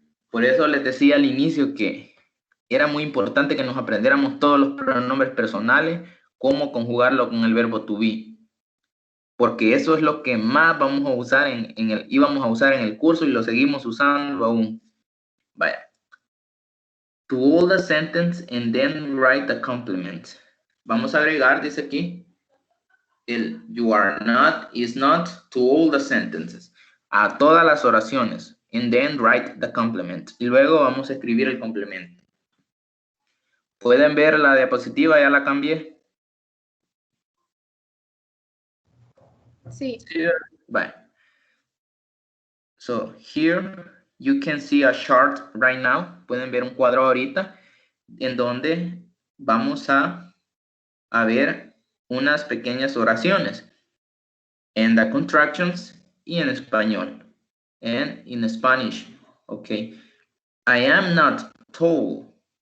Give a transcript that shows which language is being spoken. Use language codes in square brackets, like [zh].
[es] Por eso les decía al inicio que era muy importante que nos aprendiéramos todos los pronombres personales, cómo conjugarlo con el verbo to be. Porque eso es lo que más vamos a usar íbamos a usar en el curso y lo seguimos usando aún. Vaya. [en] To all the sentence and then write the complement. [es] Vamos a agregar, dice aquí, el [en] you are not, is not, to all the sentences. [es] A todas las oraciones. [en] And then write the complement. [es] Y luego vamos a escribir el complemento. ¿Pueden ver la diapositiva? Ya la cambié. Sí. [en] Bye. So here you can see a chart right now. [es] Pueden ver un cuadro ahorita en donde vamos a ver unas pequeñas oraciones en [en] the contractions [es] y en español. [en] And in Spanish. Okay. I am not tall.